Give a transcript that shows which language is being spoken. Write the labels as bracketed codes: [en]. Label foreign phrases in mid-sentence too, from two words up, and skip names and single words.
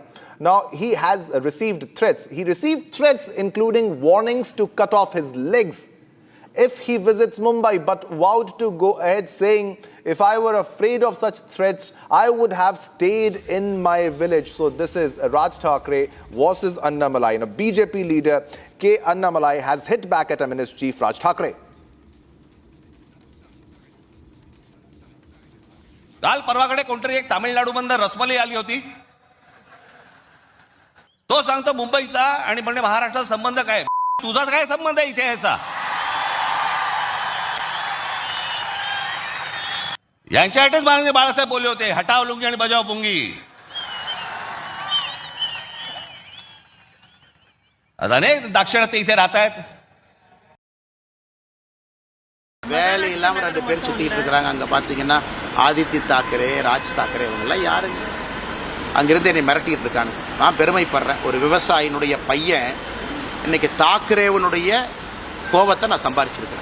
[en] Now, he has received threats. He received threats including warnings to cut off his legs if he visits Mumbai, but vowed to go ahead saying, "If I were afraid of such threats, I would have stayed in my village." So this is Raj Thakre versus Annamalai. Now, BJP leader K. Annamalai has hit back at MNS chief Raj Thakre. [mr] काल परवाकडे कोणतरी एक तामिळनाडूमधून रसमलाई आली होती. तो सांगतो मुंबईचा आणि म्हणजे महाराष्ट्राचा संबंध काय. तुझाच काय संबंध आहे इथे याचा. यांच्यासाठीच माननीय बाळासाहेब बोलले होते, [hi] हटाव लुंगी [mr] आणि [hi] बजाव पुंगी. [mr] अनेक दाक्षिणात्य इथे राहत आहेत. [ta] வேலை இல்லாமல் 2 பேர் சுற்றிட்டு இருக்கிறாங்க. அங்கே பார்த்தீங்கன்னா ஆதித்ய தாக்கரே, ராஜ் தாக்கரே, இவங்கெல்லாம் யாருங்க? அங்கிருந்து என்னை மிரட்டிட்டு இருக்காங்க. நான் பெருமைப்படுறேன். ஒரு விவசாயினுடைய பையன் இன்னைக்கு தாக்கரேவனுடைய கோபத்தை நான் சம்பாரிச்சிருக்கிறேன்.